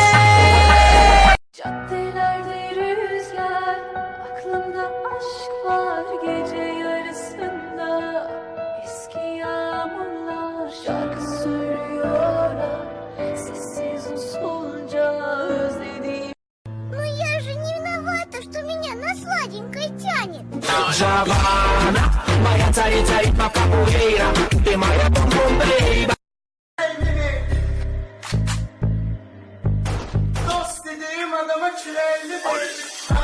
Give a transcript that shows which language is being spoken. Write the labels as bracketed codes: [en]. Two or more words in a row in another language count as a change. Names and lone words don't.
[tr] Caddelerde rüzgar, aklımda aşk var gece yarısında. Eski yağmurlar şarkı söylüyorlar, sessiz usulca özlediğim. [ru] Ну я же не виновата, что меня на сладенькое тянет. Havana, моя царица ритма капуэйра, ты моя бомбомбейба. [tr] Dost dediğim adama çileli